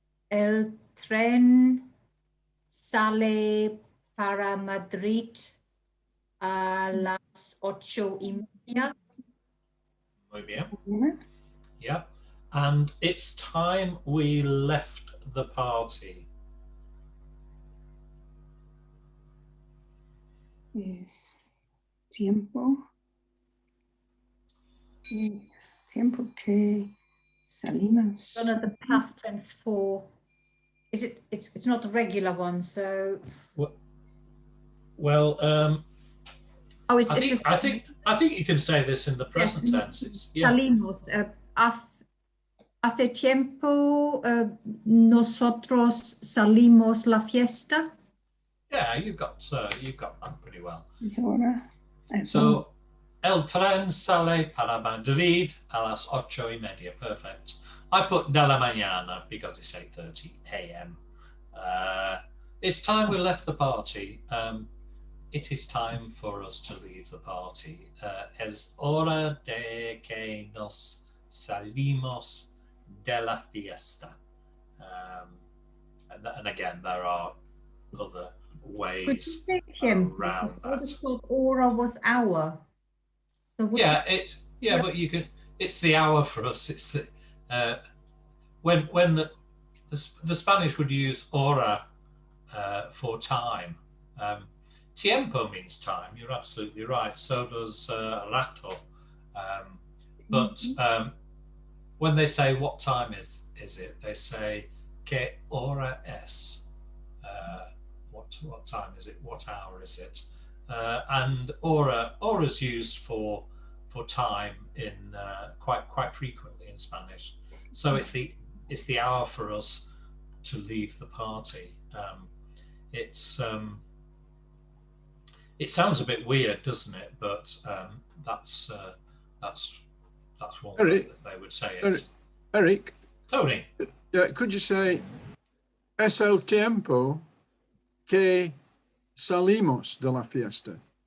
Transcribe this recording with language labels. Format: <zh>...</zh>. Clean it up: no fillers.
<es>El tren sale para Madrid a las 8:30. Muy bien.</es> <en>Yeah. And it's time we left the party. Yes.</en> <es>Tiempo.</es> <en>Yes.</en> <es>Tiempo que salimos.</es> <en>One of the past tense for. Is it? It's not the regular one. So. Well. Oh, I think you can say this in the present tenses. Yeah.</en> <es>Salimos. Hace tiempo nosotros salimos la fiesta.</es> <en>Yeah, you've got that pretty well.</en> <es>Es hora.</es> <en>So,</en> <es>el tren sale para Madrid a las 8:30.</es> <en>Perfect. I put</en> <es>de la mañana</es> <en>because it's 8:30 a.m. It's time we left the party. It is time for us to leave the party.</en> <es>Es hora de que nos salimos de la fiesta.</es> <en>And again, there are other ways around that. I just thought hora was hour. So but you can. It's the hour for us. It's the when the the Spanish would use hora for time. Tiempo means time. You're absolutely right. So does rato. But when they say what time is it, they say</en> <es>que hora es.</es> <en>What time is it? What hour is it? And hora is used for time in quite frequently in Spanish. So it's the hour for us to leave the party. It sounds a bit weird, doesn't it? But that's one way that they would say it. Eric. Tony. Could you say</en> <es>es el tiempo que salimos de la fiesta?</es>